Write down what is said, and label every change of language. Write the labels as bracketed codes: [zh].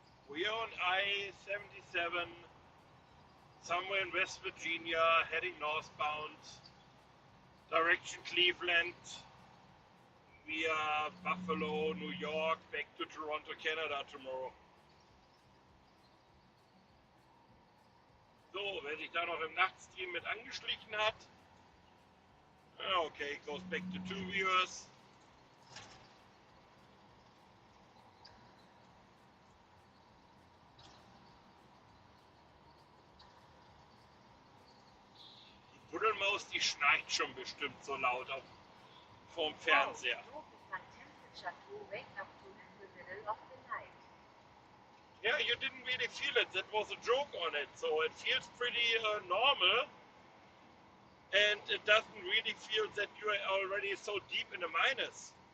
[en] We are on I-77, somewhere in West Virginia, heading northbound, direction Cleveland, via Buffalo, New York, back to Toronto, Canada tomorrow. [de] So, wer sich da noch im Nachtstream mit angeschlichen hat, okay, [en] goes back to 2 viewers. [de] Die Almost, die schnarcht schon bestimmt so laut auf, vorm Fernseher. [en] Wow, temperature to wake up to in the middle of the night. Yeah, you didn't really feel it. That was a joke on it. So it feels pretty normal. And it doesn't really feel that you are already so deep in the minus.